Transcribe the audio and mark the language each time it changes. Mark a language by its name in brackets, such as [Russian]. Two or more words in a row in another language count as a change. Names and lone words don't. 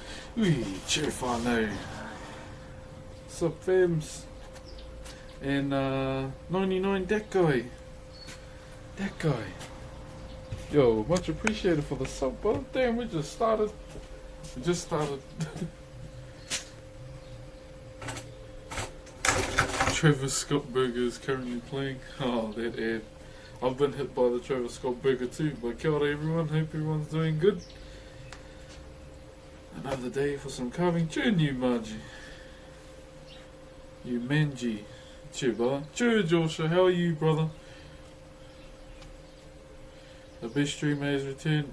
[English] Ui, Chur Whanau. Sup fams? And 99 that guy. That guy. Yo, much appreciated for the sub, bro. Damn, we just started. Travis Scott Burger is currently playing. Oh, that ad. I've been hit by the Travis Scott Burger too. But [Māori] kia ora [English] everyone, hope everyone's doing good. Another day for some carving. Chur you Margie. You Manji. Chur brother. Chur Joshua, how are you brother? The best streamer has returned.